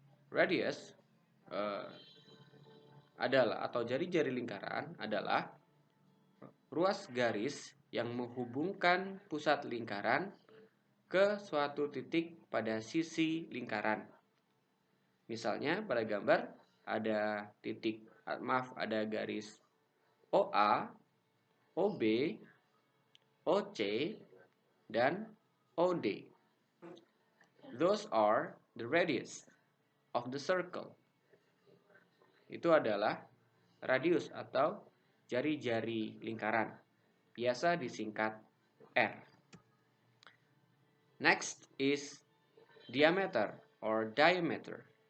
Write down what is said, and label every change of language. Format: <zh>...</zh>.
<id>Radius adalah atau jari-jari lingkaran adalah ruas garis yang menghubungkan pusat lingkaran ke suatu titik pada sisi lingkaran. Misalnya pada gambar ada ada garis OA, OB, OC, dan OD.</id> <en>Those are the radius of the circle.</en> <id>Itu adalah radius atau jari-jari lingkaran, biasa disingkat R.</id> <en>Next is diameter or diameter.</en>